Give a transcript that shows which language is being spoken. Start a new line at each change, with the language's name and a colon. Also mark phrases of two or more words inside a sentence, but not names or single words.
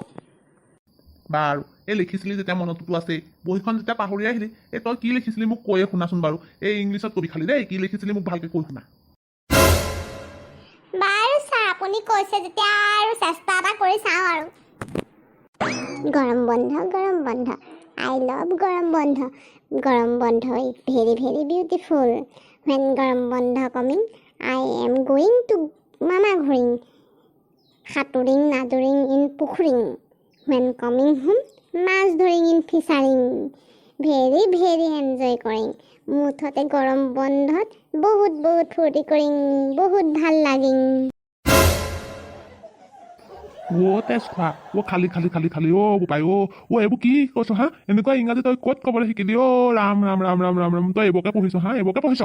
Assamese: বাৰু এই লিখিছিলি যেতিয়া মনততো আছেই বহীখন যেতিয়া পাহৰি আহিলি এই তই কি লিখিছিলি মোক কৈয়ে শুনাচোন বাৰু এই ইংলিছত কবি খালি দেই কি লিখিছিলি মোক ভালকৈ কৈ শুনা বাৰু ছাৰ আপুনি কৈছে যেতিয়া আৰু চেষ্টা এটা কৰি চাওঁ আৰু গৰম বন্ধ
English: I love
Assamese: গৰম বন্ধ
English: is very very beautiful when
Assamese: গৰম বন্ধ
English: coming I am going to
Assamese: মামা ঘৰিং সাঁতুৰিং নাদুৰিং ইন পুখুৰিং
English: when coming home
Assamese: মাছ ধৰিং ইন ফিচাৰিং
English: very very enjoy
Assamese: কৰিং মুঠতে গৰম বন্ধত বহুত ফূৰ্তি কৰিং বহুত ভাল লাগিং অ' তেজ খোৱা অ' খালি অ' বোপাই অ' এইবোৰ কি কৈছ হা এনেকুৱা ইংৰাজী তই ক'ত ক'বলৈ শিকিলি অ' ৰাম তই এইবোৰকে পঢ়িছ হা এইবোৰকে পঢ়িছ